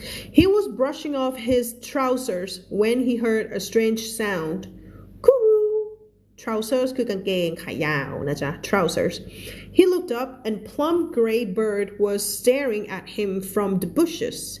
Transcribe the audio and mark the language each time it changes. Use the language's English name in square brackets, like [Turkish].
[English] He was brushing off his trousers when he heard a strange sound. Kuru. [Thai] Trousers คือกางเกงขายาวนะจ๊ะ trousers. [English] He looked up and plump gray bird was staring at him from the bushes.